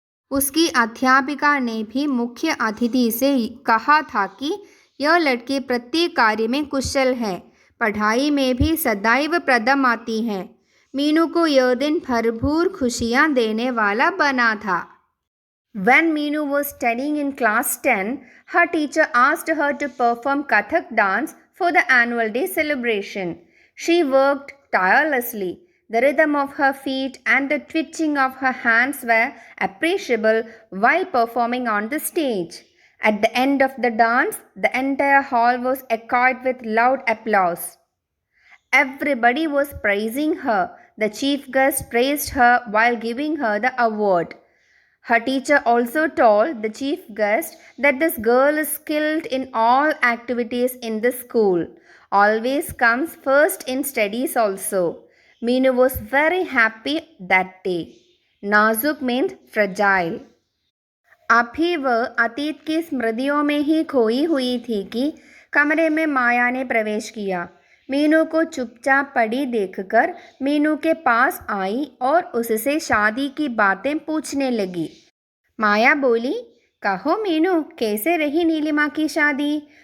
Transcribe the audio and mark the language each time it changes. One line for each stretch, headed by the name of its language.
Hindi: उसकी अध्यापिका ने भी मुख्य अतिथि से कहा था कि यह लड़की प्रत्येक कार्य में कुशल है, पढ़ाई में भी सदैव प्रथम आती है। मीनू को यह दिन भरपूर खुशियाँ देने वाला बना था।
English: When Meenu was studying in class 10, her teacher asked her to perform Kathak dance for the annual day celebration. She worked tirelessly. The rhythm of her feet and the twitching of her hands were appreciable while performing on the stage. At the end of the dance, the entire hall was echoed with loud applause. Everybody was praising her. The chief guest praised her while giving her the award. Her teacher also told the chief guest that this girl is skilled in all activities in the school, always comes first in studies also. Meenu was very happy that day. नाजुक means fragile.
Hindi: अभी वह अतीत की स्मृतियों में ही खोई हुई थी कि कमरे में माया ने प्रवेश किया। मीनू को चुपचाप पड़ी देखकर मीनू के पास आई और उससे शादी की बातें पूछने लगी। माया बोली, कहो मीनू, कैसे रही नीलिमा की शादी?